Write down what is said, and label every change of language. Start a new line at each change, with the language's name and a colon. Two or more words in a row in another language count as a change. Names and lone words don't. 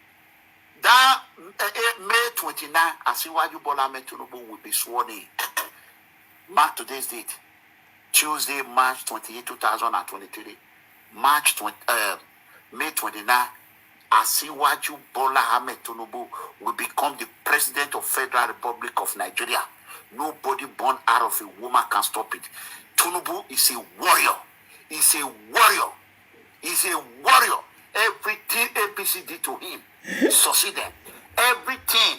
English: That May 29, Asiwaju Bola Ahmed Tinubu will be sworn in. Mark today's date. Tuesday, March 28, 2023. May 29, Asiwaju Bola Ahmed Tinubu will become the President of Federal Republic of Nigeria. Nobody born out of a woman can stop it. Tinubu is a warrior. He's a warrior. He's a warrior. Everything APC did to him, he succeeded. Everything.